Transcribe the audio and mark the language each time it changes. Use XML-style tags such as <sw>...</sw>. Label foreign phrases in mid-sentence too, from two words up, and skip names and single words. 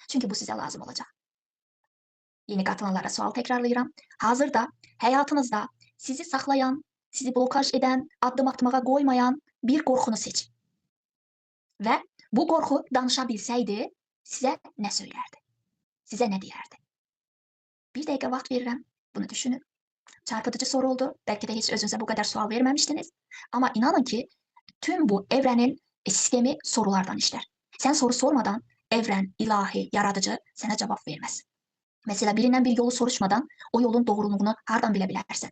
<az>Çünki bu sizə lazım olacaq. Yeni qatılanlara sual təkrarlayıram. Hazırda həyatınızda sizi saxlayan, sizi blokaj edən, addım atmağa qoymayan bir qorxunu seçin. Və bu qorxu danışa bilsəydi sizə nə söylərdi? Sizə nə deyərdi? Bir dəqiqə vaxt verirəm, bunu düşünün.</az> <tr>Çarpıtıcı soru oldu. Belki de hiç özünüze bu kadar sual vermemiştiniz. Ama inanın ki tüm bu evrenin sistemi sorulardan işler. Sen soru sormadan evren, ilahi, yaratıcı sana cevap vermez. Mesela birinden bir yolu soruşmadan o yolun doğruluğunu hardan bilebilirsin.</tr>